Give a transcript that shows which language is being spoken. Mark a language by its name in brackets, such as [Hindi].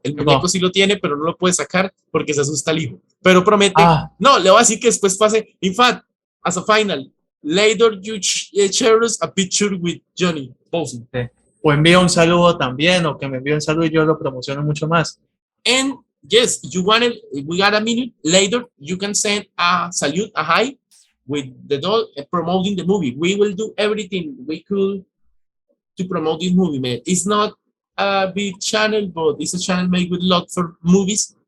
[Spanish] El muñeco sí lo tiene, pero no lo puede sacar porque se asusta el hijo. Pero promete, no, le voy a decir que después pase. [English] In fact, as a final, later you share us a picture with Johnny posing. [Spanish] Sí. O envía un saludo también, o que me envíe un saludo y yo lo promociono mucho más. [English] And yes, you want it, we got a minute later, you can send a salute, a hi, with the doll promoting the movie. We will do everything we could to promote this movie, man. It's not a big channel, but it's a channel made with love for movies.